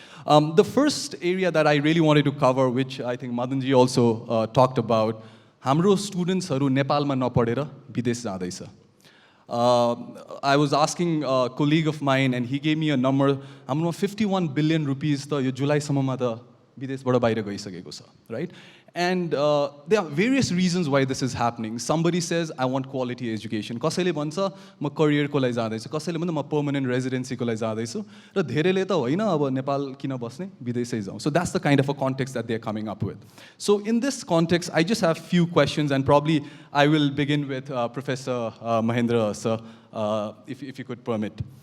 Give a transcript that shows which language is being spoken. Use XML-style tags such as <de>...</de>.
<en>The first area that I really wanted to cover, which I think Madanji also talked about,</en> <ne>हाम्रो स्टुडेन्ट्सहरू नेपालमा नपढेर विदेश जाँदैछ।</ne> <en>I was asking a colleague of mine and he gave me a number, हाम्रो 51 billion rupees</en> <ne>त यो जुलाईसम्ममा त विदेशबाट बाहिर गइसकेको छ,</ne> <en>right? And there are various reasons why this is happening. Somebody says, I want quality education.</en> <ne>कसैले भन्छ म करियरको लागि जाँदैछु, कसैले भन्छ म पर्मनेन्ट रेजिडेन्सीको लागि जाँदैछु, र धेरैले त होइन अब नेपाल किन बस्ने, विदेशै जाउँ.</ne> <en>So that's the kind of a context that they're coming up with. So in this context, I just have few questions, and probably I will begin with Professor Mahendra, sir, if you could permit.</en>